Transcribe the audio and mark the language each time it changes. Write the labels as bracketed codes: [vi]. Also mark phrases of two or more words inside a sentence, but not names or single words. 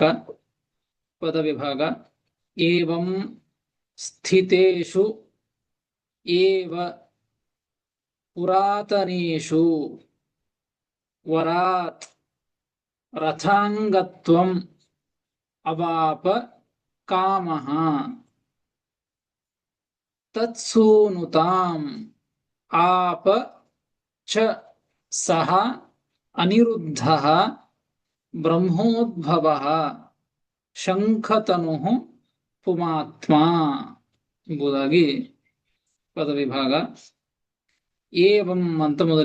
[kn] ಪದವಿಭಾಗ. [sa] ಏವಂ ಸ್ಥಿತೇಷು ಏವ ಪುರಾತನೇಷು ವರಾತ್ ರಥಾಂಗತ್ವಂ ಅವಾಪ ಕಾಮಃ ತತ್ಸೂನುತಾಂ ಆಪ ಚ ಸಹ ಅನಿರುದ್ಧಃ ಬ್ರಹ್ಮೋದ್ಭವಃ ಶಂಖತನುಃ ಪುಮಾತ್ಮ [kn] ಎಂಬುದಾಗಿ ಪದವಿಭಾಗ. ಏವಂ ಅಂತ ಮೊದಲಿಗಿದೆ.